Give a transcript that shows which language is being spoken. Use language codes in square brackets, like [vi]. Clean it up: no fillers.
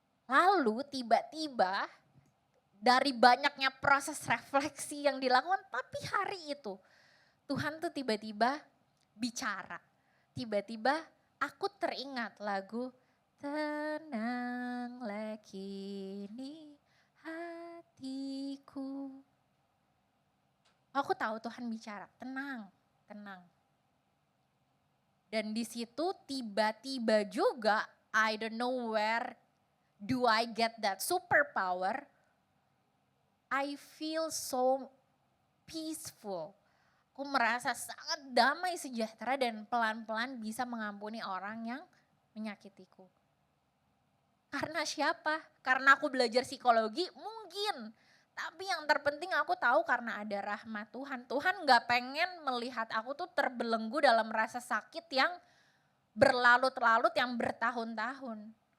[id] Lalu tiba-tiba dari banyaknya proses refleksi yang dilakukan, tapi hari itu Tuhan tuh tiba-tiba bicara. Tiba-tiba aku teringat lagu Tenanglah kini hatiku. Aku tahu Tuhan bicara, tenang, tenang. Dan di situ tiba-tiba juga, [en] I don't know where do I get that superpower, I feel so peaceful. [id] Aku merasa sangat damai, sejahtera dan pelan-pelan bisa mengampuni orang yang menyakitiku. Karena siapa? Karena aku belajar psikologi mungkin. Tapi yang terpenting aku tahu karena ada rahmat Tuhan. Tuhan gak pengen melihat aku tuh terbelenggu dalam rasa sakit yang berlarut-larut, yang bertahun-tahun.